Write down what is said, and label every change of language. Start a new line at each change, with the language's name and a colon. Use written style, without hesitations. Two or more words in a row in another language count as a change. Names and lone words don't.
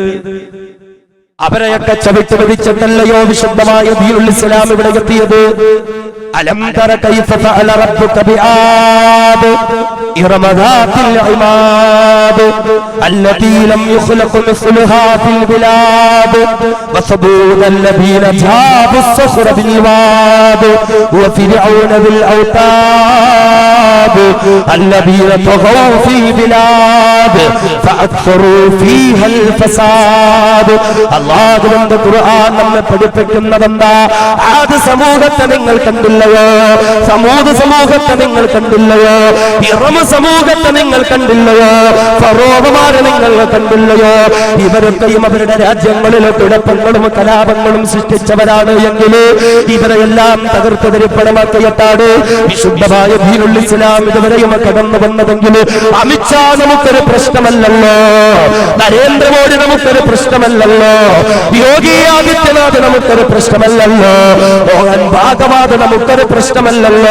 Malayalam: അവരെയൊക്കെ ചവിട്ട് പിടിച്ചിട്ടല്ലയോ വിശുദ്ധമായ
Arabic: دين الإسلام
Malayalam: ഇവിടെ എത്തിയത്?
Arabic: ألم تر كيف فعل ربك بعاد إرم ذات العماد التي لم يخلق مثلها في البلاد وثمود الذين جابوا الصخر بالواد وفرعون بالأوتاد الذين طغوا في بلاد فأكثروا فيها الفساد.
Malayalam: അല്ലാഹുവിന്റെ ഖുർആൻ നമ്മെ പഠിപ്പിക്കുന്നതെന്താ? ആദ് സമൂഹത്തെ നിങ്ങൾ കണ്ടില്ലയോ? സമൂദ് സമൂഹത്തെ നിങ്ങൾ കണ്ടില്ലയോ? ഇറമ സമൂഹത്തെ നിങ്ങൾ കണ്ടില്ലയോ? ഫറോവമാരെ നിങ്ങൾ കണ്ടില്ലയോ? ഇവരൊക്കെയും അവരുടെ രാജ്യങ്ങളിലെ കുഴപ്പങ്ങളും കലാപങ്ങളും സൃഷ്ടിച്ചവരാണ് എങ്കിൽ ഇവരെല്ലാം തകർത്ത് തരിപ്പണമാക്കിയിട്ടാണ് വിശുദ്ധമായ
Arabic: دين الإسلام
Malayalam: ഇതുവരെയും കടന്നു വന്നതെങ്കിൽ അമിത് ഷാ നമുക്കൊരു പ്രശ്നമല്ലല്ലോ, നരേന്ദ്രമോദി നമുക്കൊരു പ്രശ്നമല്ലല്ലോ, യോഗി ആദിത്യനാഥ് നമുക്കൊരു പ്രശ്നമല്ലല്ലോ, മോഹൻ ഭാഗവത് നമുക്കൊരു പ്രശ്നമല്ലല്ലോ.